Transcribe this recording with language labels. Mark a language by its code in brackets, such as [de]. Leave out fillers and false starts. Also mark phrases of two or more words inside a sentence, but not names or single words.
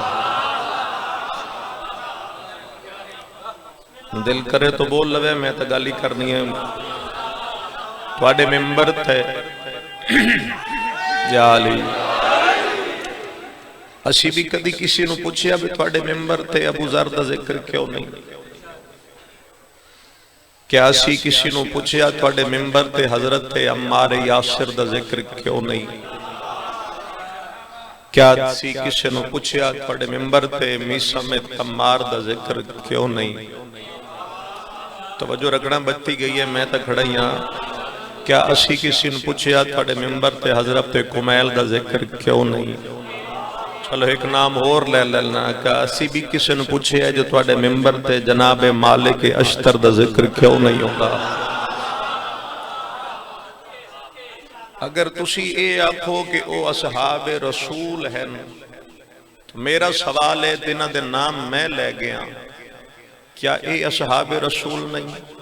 [pa] دل کرے تو بول لوے، میں تو گالی کرنی ہے تواڈے ممبر تے یا علی۔ اسی بھی کدی کسی نو پوچھیا بھی تواڈے ممبر تے ابو ذر دا ذکر کیوں نہیں؟ کیا اسی کسی نو پوچھیا تواڈے ممبر تے حضرت عمار یاسر دا ذکر کیوں نہیں؟ کیا اسی کسی نو پوچھیا تواڈے ممبر تے میثم تمار دا ذکر کیوں نہیں؟ توجہ رکھنا بچتی گئی ہے، میں تا کھڑا ہی ہاں۔ کیا اسی کسی نو پوچھیا تواڈے ممبر تے حضرت کمیل دا ذکر کیوں نہیں؟ چلو ایک نام اور لے لینا، کہ اسی بھی کسی نے پوچھے ہے جو تواڈے ممبر تے جناب مالک اشتر دا ذکر کیوں نہیں ہوگا؟ اگر تسی اے آکھو کہ او اصحاب رسول ہیں تو میرا سوال ہے دنہ دے نام میں لے گیا، کیا اے اصحاب رسول نہیں؟